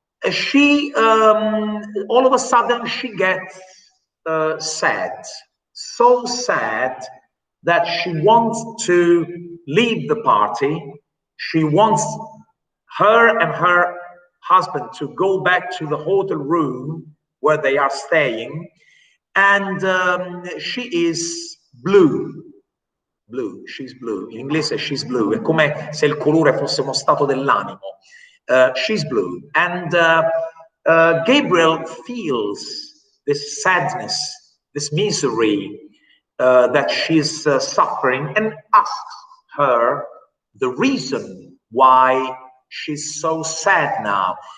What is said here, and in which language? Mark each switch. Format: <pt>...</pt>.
<en>She, all of a sudden, she gets sad, so sad that she wants to leave the party. She wants her and her husband to go back to the hotel room where they are staying, and she is blue. Blue, she's blue.</en> <it>In inglese</it> <en>she's blue,</en> <it>è come se il colore fosse uno stato dell'animo.</it> <en>She's blue. And Gabriel feels this sadness, this misery that she's suffering, and asks her the reason why she's so sad now.</en>